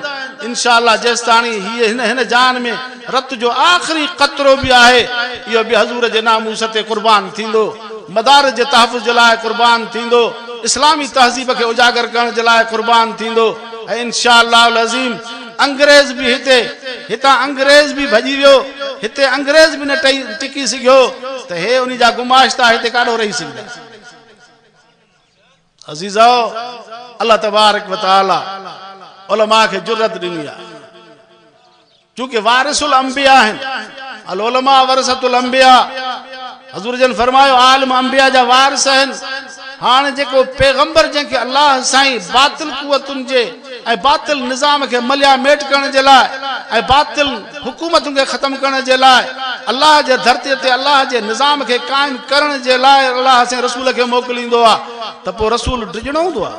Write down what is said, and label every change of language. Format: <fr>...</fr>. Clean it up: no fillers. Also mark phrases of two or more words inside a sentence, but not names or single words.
<sd>इंशाअल्लाह जेसिताणी हिन जान में रत जो आख़िरी क़तरो भी आहे इहो बि हज़ूर जे नामूस ते क़ुर्बान थींदो, मदार जे तहफ़ुज़ जे लाइ क़ुर्बान थींदो, इस्लामी तहज़ीब खे उजागर करण जे लाइ क़ुर्बान थींदो। ऐं इंशाअल्लाह अज़ीम अंग्रेज़ बि हितां अंग्रेज़ बि भॼी वियो, हिते अंग्रेज़ बि न टिकी सघियो त हे उन जा गुमाश्ता हिते काॾो रही सघंदा। अज़ीज़ो</sd> <ar>الله تبارك وتعالى</ar> <sd>उलमा खे जुरत ॾिनी आहे चूंकि वारिसुल अंबिया आहिनि।</sd> <ar>العلماء ورثة الأنبياء,</ar> <sd>हज़ूर जन फरमायो आलिम अंबिया जा वारिस आहिनि। हाणे जेको पैगंबर जंहिंखे अल्लाह साईं बातिल कुवतुनि जे ऐं बातिल निज़ाम खे मलिया मेट करण जे लाइ ऐं बातिल हुकूमतुनि खे ख़त्म करण जे लाइ अल्लाह जे धरतीअ ते अल्लाह जे निज़ाम खे क़ाइम करण जे लाइ अल्लाह साईं रसूल खे मोकिलींदो आहे त पोइ रसूल डिॼणो हूंदो आहे।</sd>